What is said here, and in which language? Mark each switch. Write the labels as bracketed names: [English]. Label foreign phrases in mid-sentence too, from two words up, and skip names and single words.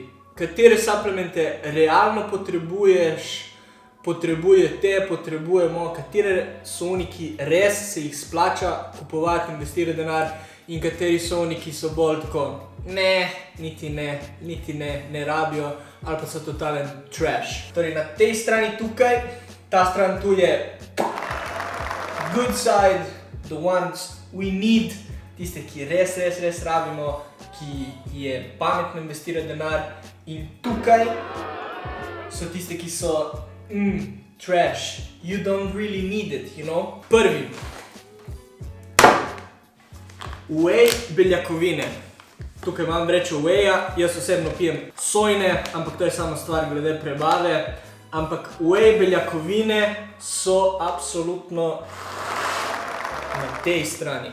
[Slovenian] Katere suplemente realno potrebujemo, katere so oni, ki res se jih splača kupovati, investirati denar, in kateri so oni, ki so bolj tako, niti ne rabijo, ali pa so totalen trash. Torej, na tej strani tukaj, ta stran tu je [English] good side, the ones we need, [Slovenian] tiste, ki res rabimo, ki je pametno investirati denar, in tukaj so tiste, ki so trash, [English] you don't really need it, you know. [Slovenian] Prvi, Whey beljakovine. Tukaj imam vrečo wheya, jaz osebno pijem sojne, ampak to je samo stvar glede prebave. Ampak whey beljakovine so absolutno na tej strani.